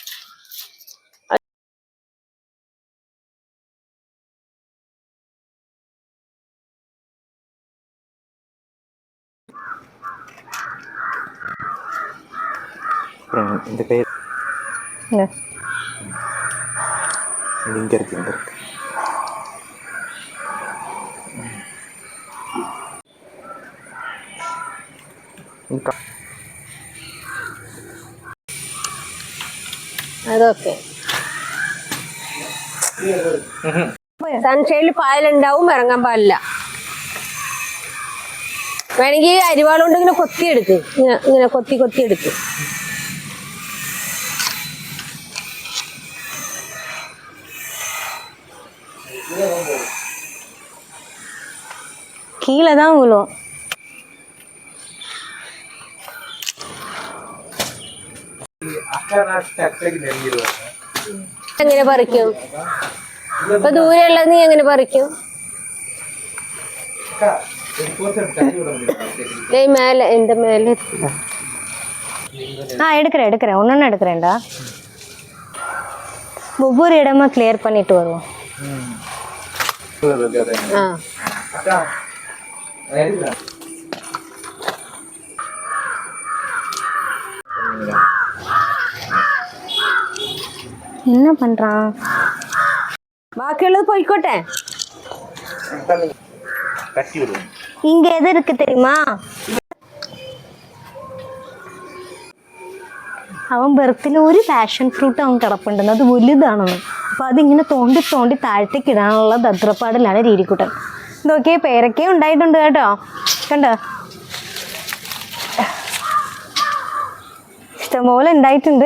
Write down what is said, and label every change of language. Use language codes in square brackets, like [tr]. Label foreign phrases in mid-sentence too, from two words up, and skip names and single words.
[ta] இந்த கை இல்ல. இங்க இருக்கு இங்க இருக்கு. [ml] അതൊക്കെ സൺഷൈഡിൽ പായലുണ്ടാവും, ഇറങ്ങാൻ പാടില്ല. വേണമെങ്കിൽ അരിവാളുകൊണ്ട് ഇങ്ങനെ കൊത്തിയെടുക്ക്, ഇങ്ങനെ കൊത്തി കൊത്തിയെടുക്ക്. [ta] கீழே தான் விழும். [ml] എങ്ങനെ പറിക്കും? ഇപ്പൊ ദൂരെയുള്ളത് നീ എങ്ങനെ പറിക്കും? മേലെ എന്റെ മേലെ [ta] எடுக்கிறேன் எடுக்கிறேன், ஒன்னொன்னு எடுக்கிறேன்டா. ஒவ்வொரு இடமா கிளியர் பண்ணிட்டு வருவோம். ആ என்ன பண்றான்? [ml] ബാക്കിയുള്ളത് പോയിക്കോട്ടെ. [ta] இங்க எது இருக்கு தெரியுமா? [ml] അവൻ ബെർത്തിൽ ഒരു പാഷൻ ഫ്രൂട്ട് അവൻ കിടപ്പുണ്ടെന്ന്, അത് വലുതാണെന്ന്. അപ്പൊ അതിങ്ങനെ തോണ്ടി തോണ്ടി താഴത്തേക്ക് ഇടാനുള്ള തത്രപ്പാടിലാണ് രീതിക്കുട്ടൻ. നോക്കിയേ, പേരൊക്കെ ഉണ്ടായിട്ടുണ്ട് കേട്ടോ, കണ്ടോ? ഇഷ്ടംപോലെ ഉണ്ടായിട്ടുണ്ട്.